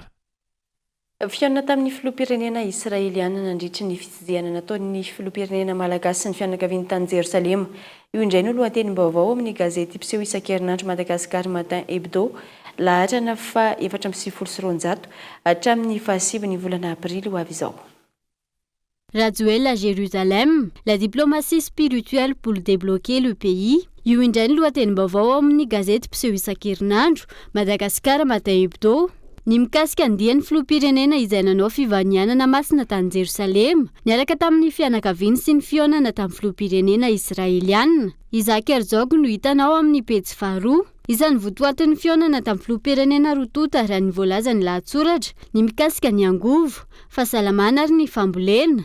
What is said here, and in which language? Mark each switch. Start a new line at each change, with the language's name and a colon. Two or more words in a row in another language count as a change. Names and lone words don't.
Malagasy: Fihaonana tamin'ny filoham-pirenena Israeliana nandritry ny fitsidihana nataon'ny filoham-pirenena Malagasy sy ny fianakaviany tany Jerosalema. Io indray no lohatenim-baovao amin'ny gazety mpiseho isan-kerinandro Madagascar Matin Hebdo, laharana fa 420 hatramin'ny 7 volana Aprily ho avy izao.
French: Raduel à Jérusalem, la diplomatie spirituelle pour débloquer le pays.
Malagasy: Io indray no lohatenim-baovao amin'ny gazety mpiseho isan-kerinandro Madagascar Matin Hebdo. Ny mikasika andian'ny filoham-pirenena izay nanao fivanianana masina tany Jerosalema, niaraka tamin'ny fianakaviany sy ny fihaonana tamin'ny filoham-pirenena Israeliana. Isaac Herzog no hitanao amin'ny pejy 2. Izany votoatin'ny fihaonana tamin'ny filoham-pirenena Rotota raha ny voalaza ny lahatsoratra, ny mikasika ny angovo, fahasalamana ary ny fambolena.